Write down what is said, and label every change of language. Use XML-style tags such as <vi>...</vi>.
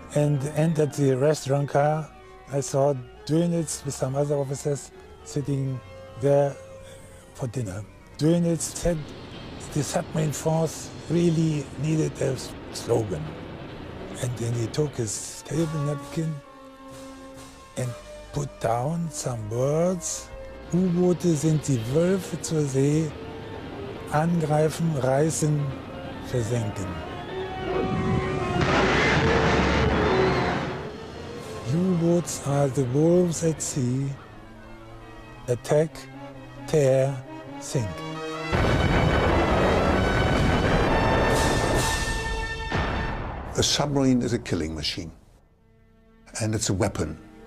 <en>and entered the restaurant car. I saw Dönitz with some other officers sitting there for dinner. Dönitz said the submarine force really needed a slogan. And then he took his table napkin and put down some words.</en> <de>U-Boote sind die Wölfe zur See, angreifen, reißen, versenken.</de> <en>U-boats are the wolves at sea, attack, tear, sink. A submarine is a killing machine, and it's a weapon.</en>